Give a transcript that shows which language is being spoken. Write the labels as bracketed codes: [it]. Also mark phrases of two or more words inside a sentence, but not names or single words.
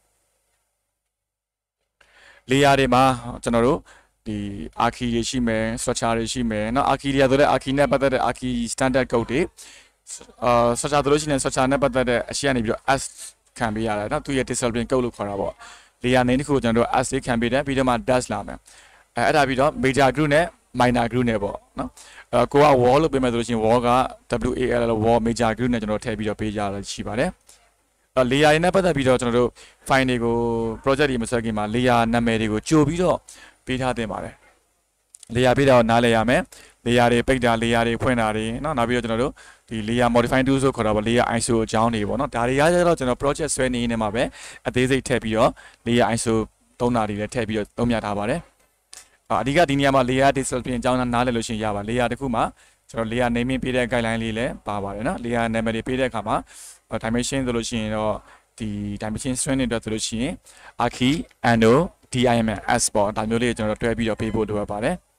[my] layer တွေမှာကျွန်တော်တို့ဒီ archi တွေရှိမယ် structure တွေရှိမယ်เนาะ archi တွေဆိုတဲ့ archi နဲ့ပတ်သက်တဲ့ [en] archi standard code [my] တွေstructure တို့ရှိနေ structure နဲ့ပတ်သက်တဲ့အရှိကနေပြီးတော့ S ခံပေးရတယ်เนาะသူရဲ့ [en] discipline code [my] လို့ခေါ်တာပေါ့ [en] layer name [my] တစ်ခုကိုကျွန်တော်တို့ S လေးခံပေးတယ် ပြီးတော့မှ dash လာမယ်အဲ့ဒါပြီးတော့ [en] major group [my] နဲ့ [en] minor group [my] နဲ့ပေါ့เนาะကိုက wall လို့ပေးမယ်ဆိုလို့ရှိရင် wall က [en] WAL wall major group [my] နဲ့ကျွန်တော်ထည့်ပြီးတော့ပေးကြရရှိပါတယ်layer တွေနဲ့ပတ်သက်ပြီးတော့ကျွန်တော်တို့ file တွေကို project တွေမဆွဲခင်မှာ layer နာမည်တွေကိုကြိုပြီးတော့ပေးထားတင်ပါတယ် layer ပေးတော့နားလည်ရမယ် layer တွေပိတ်တာ layer တွေဖွင့်တာတွေเนาะနောက်ပြီးတော့ ကျွန်တော်တို့ဒီ [en] layer modify tool [my] ဆိုခေါ်တာပေါ့ [en] layer ISO [my] အကြောင်းတွေပေါ့เนาะဒါတွေကကျတော့ကျွန်တော် project ဆွဲနေနေမှာပဲအသေးစိတ်ထည့်ပြီးတော့ [en] layer ISO [my] သုံးတာတွေလည်းထည့်ပြီးတော့သုံးပြထားပါတယ်အဓိကဒီနေရာမှာ [en] layer discipline [my] အကြောင်းနားလည်လို့ရှိရင်ရပါ layer တစ်ခုမှာကျွန်တော် [en] layer naming [my] ပေးတဲ့ guideline လေးလည်းပါပါတယ်เนาะ [en] layer name [my] တွေပေးတဲ့အခါမှာ dimension ဆိုလို့ရှိရင်တော့ဒီ [en] dimension string [my] တွေအတွက်ဆိုလို့ရှိရင် [en] archi ano dims [my] ပေါ့ဒါမျိုးလေးကျွန်တော်တွဲပြီးတော့ပေးဖို့လိုအပ်ပါတယ်